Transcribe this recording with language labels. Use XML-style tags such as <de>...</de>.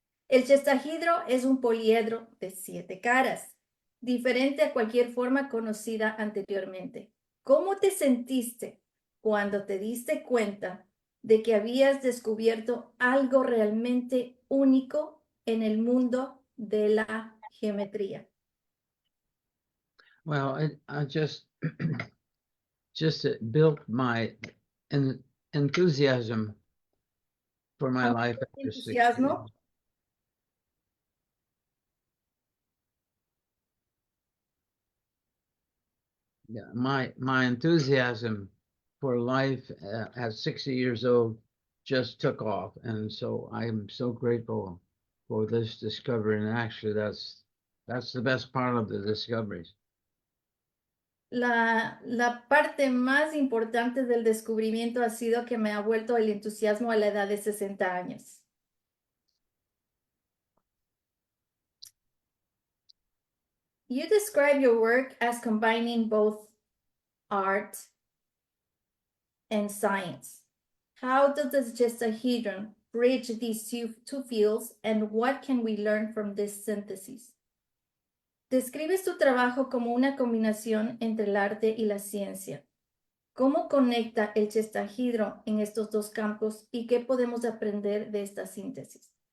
<es>El chestahedro es un poliedro de 7 caras, diferente a cualquier forma conocida anteriormente. ¿Cómo te sentiste cuando te diste cuenta de que habías descubierto algo realmente único en el mundo de la geometría?</es> <en>Well, I just just it built my enthusiasm for my life after 6 years.</en> <es>Entusiasmo.</es> <en>Yeah, my enthusiasm for life at 60 years old just took off, and so I am so grateful for this discovery. And actually, that's the best part of the discoveries.</en> <es>La parte más importante del descubrimiento ha sido que me ha vuelto el entusiasmo a la edad de 60 años.</es> <en>You describe your work as combining both art and science. How does the gestahedron bridge these two fields, and what can we learn from this synthesis?</en> <es>Describes tu trabajo como una combinación entre el arte y la ciencia. ¿Cómo conecta el gestahedron en estos dos campos y qué podemos aprender de esta síntesis?</es>